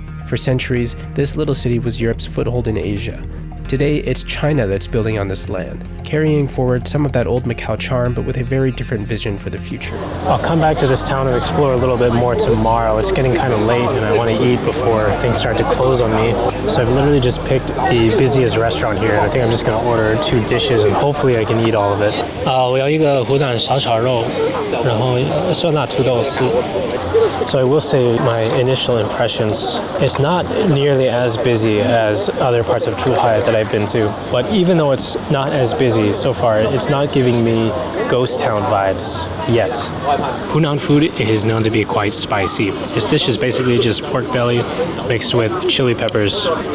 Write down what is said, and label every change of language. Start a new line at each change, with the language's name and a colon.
English: For centuries, this little city was Europe's foothold in Asia. Today, it's China that's building on this land, carrying forward some of that old Macau charm, but with a very different vision for the future. I'll come back to this town and explore a little bit more tomorrow. It's getting kind of late and I want to eat before things start to close on me. So I've literally just picked the busiest restaurant here, and I think I'm just going to order 2 dishes and hopefully I can eat all of it.
Chinese: 我要一个湖南小炒肉，然后酸辣土豆丝。
English: So I will say my initial impressions, it's not nearly as busy as other parts of Zhuhai that I've been to. But even though it's not as busy so far, it's not giving me ghost town vibes yet. Hunan food is known to be quite spicy. This dish is basically just pork belly mixed with chili peppers.